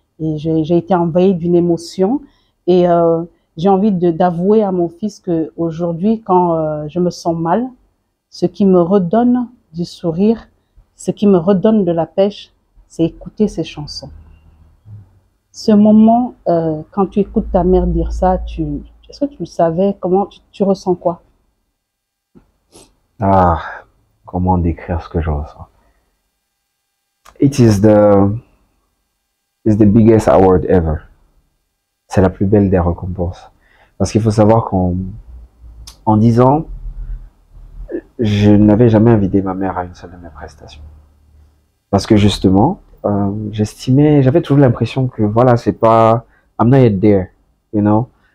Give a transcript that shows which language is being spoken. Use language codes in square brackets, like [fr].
[fr] Et j'ai été envahie d'une émotion. Et j'ai envie d'avouer à mon fils qu'aujourd'hui, quand je me sens mal, ce qui me redonne du sourire, ce qui me redonne de la pêche, c'est écouter ces chansons. Ce moment, quand tu écoutes ta mère dire ça, est-ce que tu le savais? Comment tu ressens quoi? Ah, comment décrire ce que je ressens? [en] It is the biggest award ever. [fr] C'est la plus belle des récompenses. Parce qu'il faut savoir qu'en 10 ans, je n'avais jamais invité ma mère à une seule de mes prestations. Parce que justement, j'avais toujours l'impression que voilà, c'est pas, [en] I'm not yet there, you know.